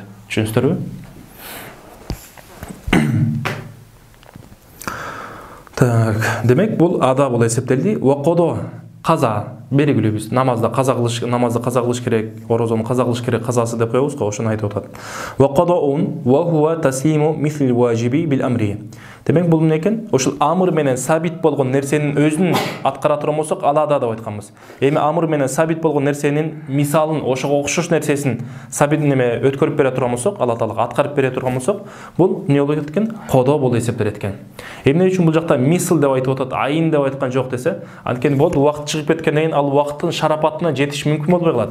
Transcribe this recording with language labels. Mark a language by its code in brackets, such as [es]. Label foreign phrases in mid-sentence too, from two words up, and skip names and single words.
[ky] Түшүнүңүздөрбү? Так, демек бул ада болуп эсептелди. [ar] وقضاء، قضاء. [ky] белгилүү биз намазда каза кылыш керек, орозону каза кылыш керек казасы деп коебуз го, ошону айтып атат. [ar] وقضاء وهو تسليم مثل الواجب بالأمر. [ky] Демек бул эмне экен? Ошол амыр менен сабит болгон нерсенин өзүн аткара турган болсок, алада деп айтканбыз. Эми амыр менен сабит болгон нерсенин мисалын, ошого окшош нерсесин сабит неме өткөрүп бере турган болсок, Алла Таала аткарып бере турган болсок, бул эмне болот экен? Кодо болуп эсептелет экен. Эмне үчүн бул жакта мисл деп айтып атат, айын деп айткан жок десе, анткени болот убакыт чыгып кеткенден кийин ал убакыттын шарапатына жетиш мүмкүн болбой калат.